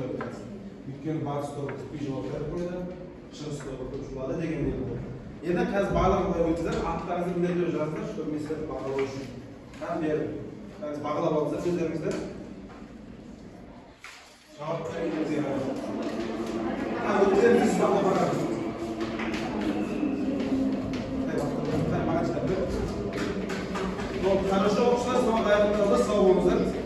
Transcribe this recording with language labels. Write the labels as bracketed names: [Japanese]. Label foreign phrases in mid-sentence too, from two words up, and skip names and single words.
[Kazakh] Өйткені батыс тобы күтпей жауап беріп қойды, шығыс тобы көп жуады дегендей болды. Енді қазір барлығын қойып өтсіздер, аттарыңызды міндетті жазыңыздар, чтобы мен сіздерді бағалау үшін. Там беріп, қазір бағалап алыңыздар сөздеріңізді. Жауап беріңіздер. Өттеріңіз бағалап барады. [Russian] Хорошо, общество, снова даем [Kazakh] сау болыңыздар.